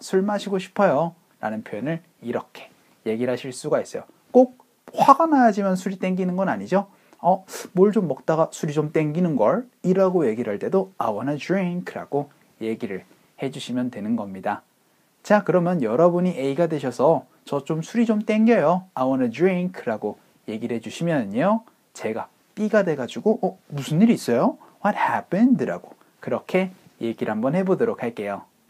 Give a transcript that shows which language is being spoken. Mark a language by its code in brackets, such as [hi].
[ko] 술 마시고 싶어요. 라는 표현을 이렇게 얘기를 하실 수가 있어요. 꼭 화가 나야지만 술이 땡기는 건 아니죠. 뭘 좀 먹다가 술이 좀 땡기는 걸 이라고 얘기를 할 때도 [en] I want a drink [ko] 라고 얘기를 해주시면 되는 겁니다. 자, 그러면 여러분이 A가 되셔서 저 좀 술이 좀 땡겨요. [en] I want a drink [ko] 라고 얘기를 해주시면요. 제가 B가 돼가지고 무슨 일이 있어요? [en] What happened? [ko] 라고 그렇게 얘기를 한번 해보도록 할게요.